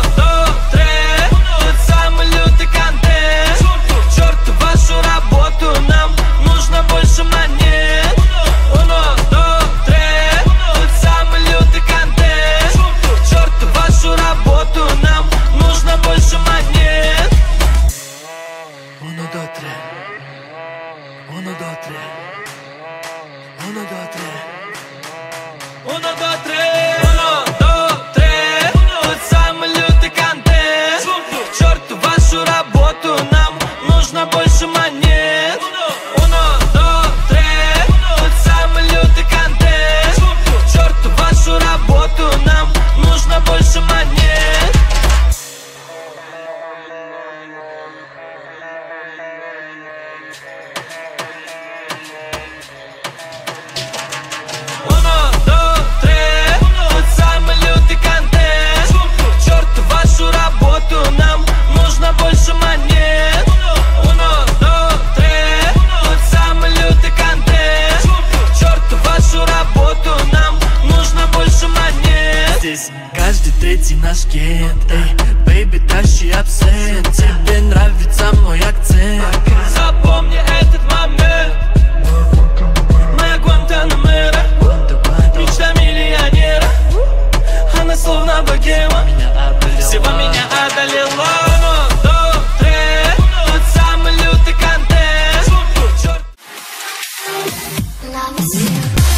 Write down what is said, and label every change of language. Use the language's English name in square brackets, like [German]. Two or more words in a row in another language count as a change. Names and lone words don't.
[Russian] Тот самый лютый контент. К черту вашу работу, нам нужно больше монет. Тот самый лютый контент. К черту вашу работу, нам нужно больше монет. [Spanish] Uno, dos, tres. Uno, dos, tres. Uno, dos, tres. Uno, dos, tres. Uno, dos, tres. [Russian] Тот самый лютый контент. К черту вашу работу, нам нужно больше монет. [Spanish] Uno, dos, tres. [Russian] Тот самый лютый контент. К черту вашу работу, нам нужно больше монет. [Spanish] Uno, dos, tres. [Russian] Тот самый лютый контент. К черту вашу работу, нам нужно больше монет. [Spanish] Uno, dos, tres. [Russian] Тот самый лютый контент. К черту вашу работу, нам нужно больше монет. Здесь каждый третий наш кент. Эй, бэйби, тащи абсент. Тебе нравится мой акцент. Запомни этот момент. Моя Гуантанамера, мечта миллионера. Она словно богема, всего меня одолела. Тот самый лютый контент. [English] Love is